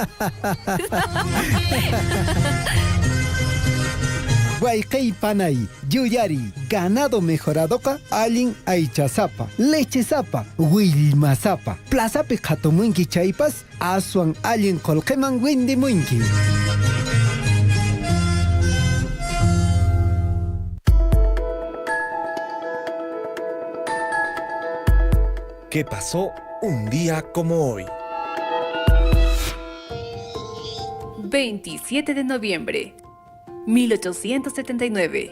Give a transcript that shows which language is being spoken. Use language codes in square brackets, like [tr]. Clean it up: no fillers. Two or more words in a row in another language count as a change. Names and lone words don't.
[qu] Waykay panay, yuyari, [es] ganado mejoradoqa [qu] allin aychasapa, lechesapa, willmasapa. Plazapi qhatumunki chaypas aswan allin qullqiman windimunki. [es] ¿Qué pasó un día como hoy? 27 de noviembre, 1879.